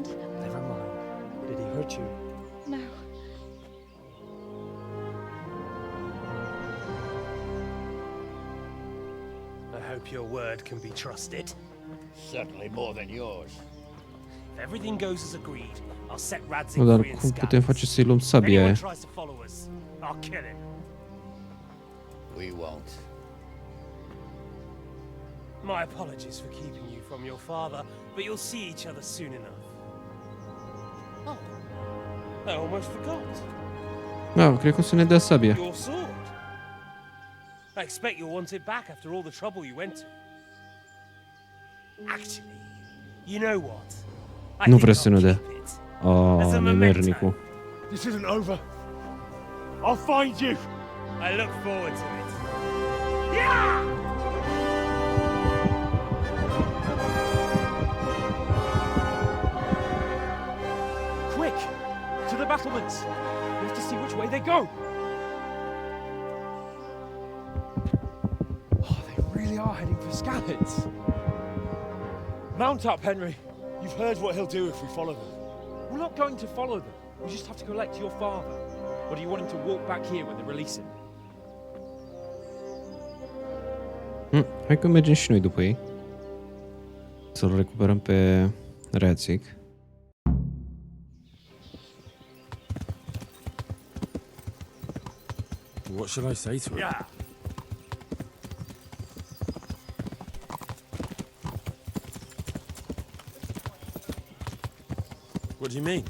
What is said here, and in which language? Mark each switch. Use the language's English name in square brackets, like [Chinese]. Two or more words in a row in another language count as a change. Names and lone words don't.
[English] Never mind. Did he hurt you? No. I hope your word can be trusted. Certainly more than yours. If everything goes as agreed, I'll set Radzig [Romanian] Nu, dar [English] free in [Romanian] cum putem face [English] Skalitz. [Romanian] să-i luăm sabia [English] Anyone [Romanian] aia? [English] tries to follow us, I'll kill him. We won't. My apologies for keeping you from your father, but you'll see each other soon enough. Oh, I almost forgot. [Romanian] Da, cred că o să ne dea sabia. [English] Your sword. I expect you'll want it back after all the trouble you went to. Actually, you know what? [Romanian] Nu vrea să ne dea. [English] Oh, [Romanian] nemernicul. [English] This isn't over. I'll find you. I look forward to it. Yeah! Quick! To the battlements! We have to see which way they go! Oh, they really are heading for Skalitz. Mount up, Henry. You've heard what he'll do if we follow them. We're not going to follow them. We just have to collect your father. Or do you want him to walk back here when they release him? [Romanian] Hai că mergem și noi după ei. Să-l recuperăm pe Radzig. [English] What should I say to him? Yeah. What do you mean?